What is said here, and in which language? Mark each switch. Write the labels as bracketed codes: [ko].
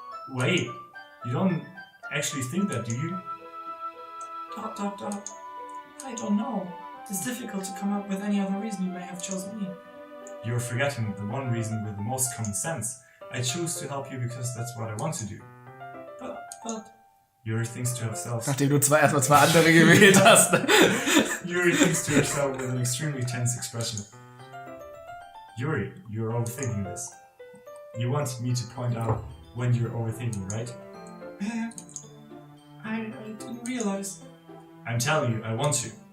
[en] Wait, you don't actually think that, do you? ... I don't know. It's difficult to come up with any other reason you may have chosen me. You're forgetting the one reason with the most common sense. I choose to help you because that's what I want to do. But... Yuri thinks to herself... [de] Nachdem du erstmal zwei andere gewählt hast. [en] Yuri thinks to herself with an extremely tense expression. Yuri, you're overthinking this. You want me to point out when you're overthinking, right? I didn't realize. I'm telling you, I want to.